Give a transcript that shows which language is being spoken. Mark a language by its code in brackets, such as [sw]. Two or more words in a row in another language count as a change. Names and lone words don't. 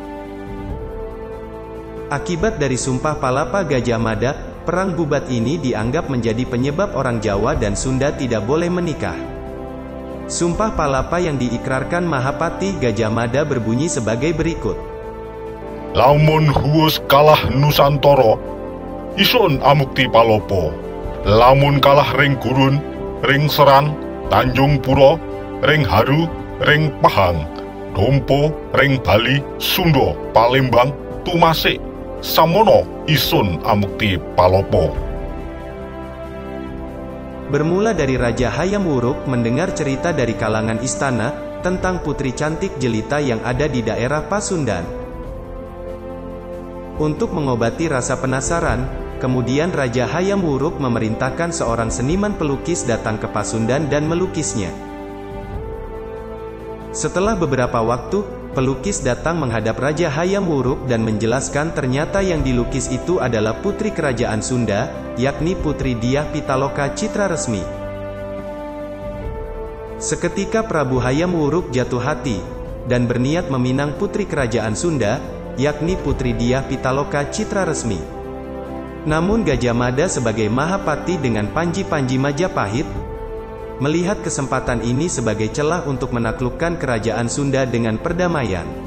[id] Akibat dari Sumpah Palapa Gajah Mada, Perang Bubat ini dianggap menjadi penyebab orang Jawa dan Sunda tidak boleh menikah. Sumpah Palapa yang diikrarkan Mahapati Gajah Mada berbunyi sebagai berikut. [kaw] Lamun huwus kalah Nusantara, isun amukti palopo. Lamun kalah ring gurun, ring seran, Tanjung Puro, ring haru, ring pahang, dompo, ring Bali, Sundo, Palembang, Tumasik, samono isun amukti palopo. [id] Bermula dari Raja Hayam Wuruk mendengar cerita dari kalangan istana, tentang putri cantik jelita yang ada di daerah Pasundan. Untuk mengobati rasa penasaran, kemudian Raja Hayam Wuruk memerintahkan seorang seniman pelukis datang ke Pasundan dan melukisnya. Setelah beberapa waktu, pelukis datang menghadap Raja Hayam Wuruk dan menjelaskan ternyata yang dilukis itu adalah putri kerajaan Sunda, yakni Putri Dyah Pitaloka Citra Resmi. Seketika Prabu Hayam Wuruk jatuh hati, dan berniat meminang putri kerajaan Sunda, yakni Putri Dyah Pitaloka Citra Resmi. Namun Gajah Mada sebagai Mahapati dengan Panji-Panji Majapahit, melihat kesempatan ini sebagai celah untuk menaklukkan kerajaan Sunda dengan perdamaian.